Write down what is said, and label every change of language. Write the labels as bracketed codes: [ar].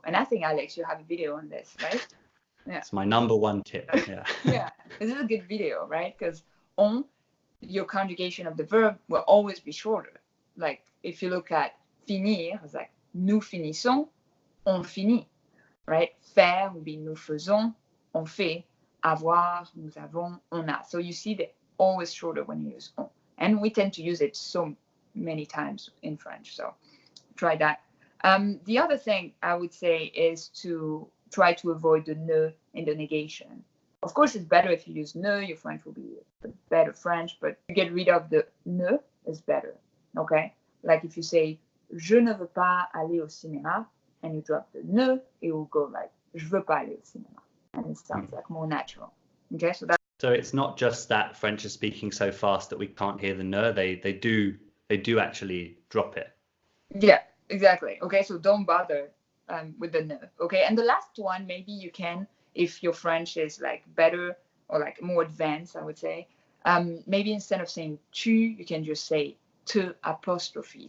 [en] And I think, Alex, you have a video on this, right? Yeah. It's my number one tip. Yeah. Yeah, this is a good video, right? Because on, your conjugation of the verb will always be shorter. Like if you look at finir, it's like [fr] nous finissons, on finit, [en] right? [fr] Faire would be nous faisons, on fait. Avoir, nous avons, on a. [en] So you see they're always shorter when you use on. And we tend to use it so many times in French. So try that. The other thing I would say is to try to avoid the ne in the negation. Of course, it's better if you use ne, your French will be better French, but to get rid of the ne is better, okay? Like if you say, [fr] je ne veux pas aller au cinéma, [en] and you drop the ne, it will go like, [fr] je veux pas aller au cinéma. [en] And it sounds like more natural, okay? So it's not just that French is speaking so fast that we can't hear the ne, they do actually drop it. Yeah, exactly. Okay, so don't bother with the ne, okay? And the last one, maybe you can, if your French is like better or like more advanced, I would say, maybe instead of saying tu, you can just say te apostrophe.